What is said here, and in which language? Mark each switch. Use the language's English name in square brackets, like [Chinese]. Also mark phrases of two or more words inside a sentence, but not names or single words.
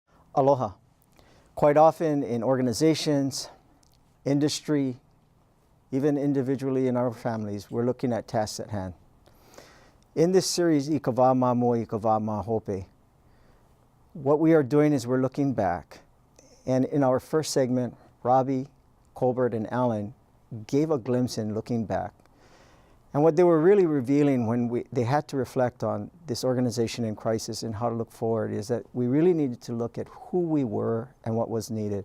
[English] Aloha. Quite often in organizations, industry, even individually in our families, we're looking at tasks at hand. In this series, Ika wā mamua, Ika wā mahope, what we are doing is we're looking back. And in our first segment, Robbie, Colbert, and Alan gave a glimpse in looking back. And what they were really revealing when they had to reflect on this organization in crisis and how to look forward is that we really needed to look at who we were and what was needed.